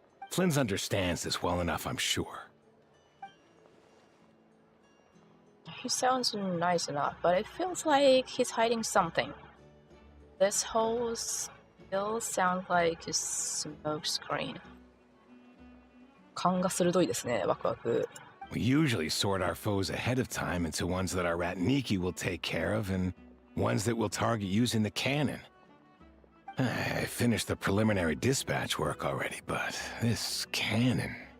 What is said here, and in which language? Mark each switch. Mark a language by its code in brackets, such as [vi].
[en] Flynn's understands this well enough, I'm sure. He sounds nice enough, but it feels like he's hiding something. This whole still sounds like a smoke screen. [ja] 勘が鋭いですね、ワクワク。 [en] We usually sort our foes ahead of time into ones that our rat Niki will take care of and ones that we'll target using the cannon. I finished the preliminary dispatch work already, but this cannon...